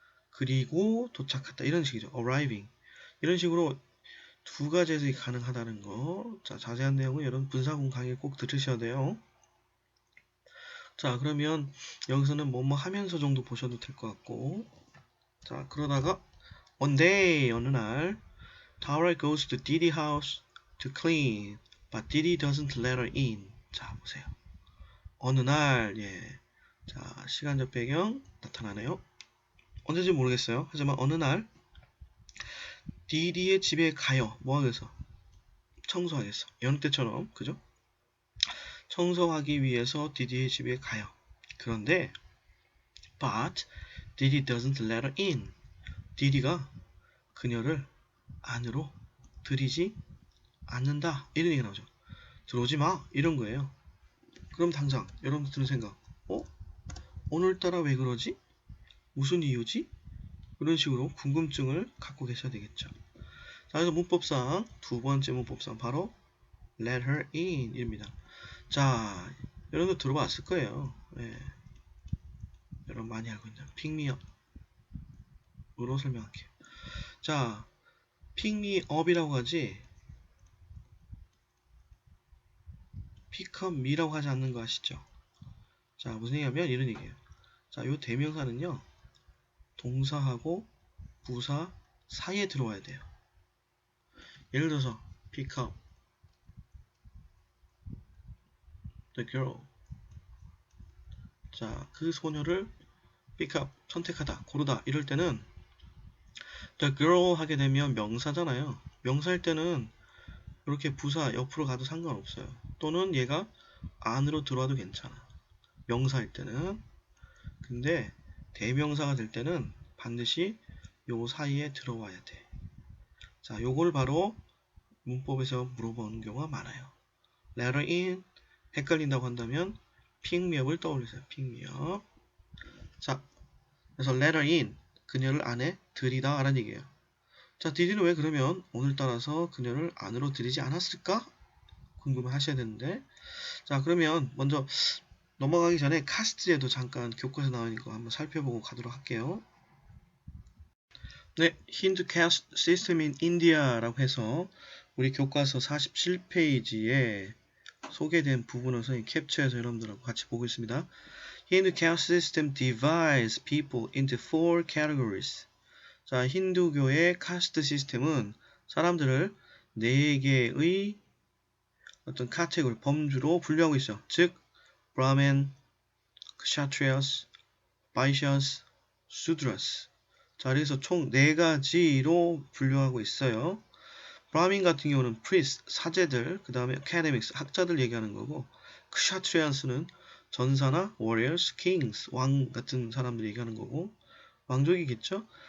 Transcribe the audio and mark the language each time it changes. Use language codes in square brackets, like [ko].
[ko] 그리고 도착했다. 이런 식이죠. arriving. 이런 식으로 두 가지 해석이 가능하다는 거. 자, 자세한 내용은 여러분 분사공 강의 꼭 들으셔야 돼요. 자, 그러면 여기서는 뭐뭐 하면서 정도 보셔도 될 것 같고. 자, 그러다가 [en] one day, [ko] 어느 날 [en] Tara goes to Didi house to clean, but Didi doesn't let her in. [ko] 자, 보세요. 어느 날, 예. 자, 시간적 배경 나타나네요. 언제인지 모르겠어요. 하지만 어느 날 디디의 집에 가요. 뭐 하겠어? 청소하겠어. 여느 때처럼, 그죠? 청소하기 위해서 디디의 집에 가요. 그런데 [en] but Didi doesn't let her in. [ko] 디디가 그녀를 안으로 들이지 않는다. 이런 얘기가 나오죠. 들어오지 마. 이런 거예요. 그럼 당장 여러분들 드는 생각. 오늘따라 왜 그러지? 무슨 이유지? 이런 식으로 궁금증을 갖고 계셔야 되겠죠. 자, 그래서 문법상 두 번째 문법상 바로 let her in 입니다. 자, 여러분들 들어봤을 거예요. 네. 여러분 많이 알고 있는 pick me up으로 설명할게요. 자, pick me up이라고 하지 pick up me라고 하지 않는 거 아시죠? 자, 무슨 얘기냐면 이런 얘기예요. 자, 요 대명사는요. 동사하고 부사 사이에 들어와야 돼요. 예를 들어서 [en] pick up the girl. [ko] 자, 그 소녀를 pick up, 선택하다, 고르다 이럴 때는 the girl 하게 되면 명사잖아요. 명사일 때는 이렇게 부사 옆으로 가도 상관없어요. 또는 얘가 안으로 들어와도 괜찮아. 명사일 때는. 근데 대명사가 될 때는 반드시 요 사이에 들어와야 돼. 자, 요걸 바로 문법에서 물어보는 경우가 많아요. let her in 헷갈린다고 한다면 pick me up을 떠올리세요. [en] pick me up. [ko] 자, 그래서 let her in 그녀를 안에 들이다 라는 얘기예요. 자, 디디는 왜 그러면 오늘따라서 그녀를 안으로 들이지 않았을까? 궁금해 하셔야 되는데. 자, 그러면 먼저 넘어가기 전에 카스트에도 잠깐 교과서 나와 있는 거 한번 살펴보고 가도록 할게요. 네, 힌두 카스트 시스템 인 인디아라고 해서 우리 교과서 47페이지에 소개된 부분을 선생님 캡처해서 여러분들하고 같이 보고 있습니다. [en] Hindu caste system divides people into four categories. [ko] 자, 힌두교의 카스트 시스템은 사람들을 4개의 어떤 카테고리, 범주로 분류하고 있어. 즉, 브라멘, kshatriyas, vaishyas, sudras. 자, 그래서 총 4가지로 분류하고 있어요. 브라민 같은 경우는 priest, 사제들, 그 다음에 academics, 학자들 얘기하는 거고, kshatriyas는 전사나 warriors, kings, 왕 같은 사람들 얘기하는 거고, 왕족이겠죠?